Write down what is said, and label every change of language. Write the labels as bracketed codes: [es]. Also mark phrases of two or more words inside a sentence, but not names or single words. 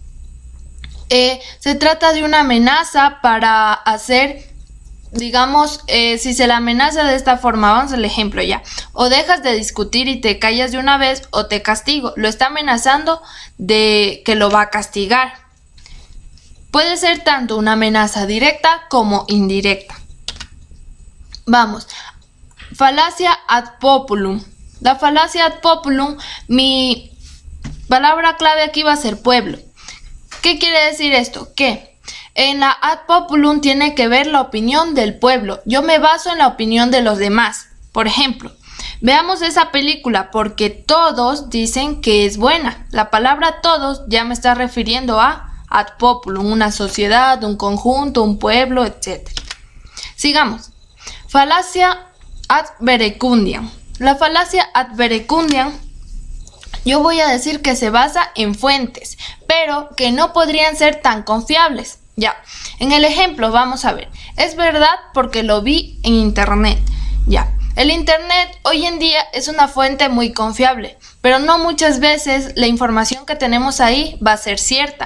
[es] Se trata de una amenaza para hacer, digamos, si se la amenaza de esta forma, vamos al ejemplo ya. O dejas de discutir y te callas de una vez o te castigo. Lo está amenazando de que lo va a castigar. Puede ser tanto una amenaza directa como indirecta. Vamos. Falacia [la] ad populum. [es] La falacia [la] ad populum, [es] mi palabra clave aquí va a ser pueblo. ¿Qué quiere decir esto? Que en la [la] ad populum [es] tiene que ver la opinión del pueblo. Yo me baso en la opinión de los demás. Por ejemplo, veamos esa película porque todos dicen que es buena. La palabra todos ya me está refiriendo a [la] ad populum, [es] una sociedad, un conjunto, un pueblo, etc. Sigamos. Falacia [la] ad verecundiam. [es] La falacia [la] ad verecundiam, [es] yo voy a decir que se basa en fuentes, pero que no podrían ser tan confiables. Ya, en el ejemplo vamos a ver. Es verdad porque lo vi en internet. Ya. El internet hoy en día es una fuente muy confiable, pero no muchas veces la información que tenemos ahí va a ser cierta.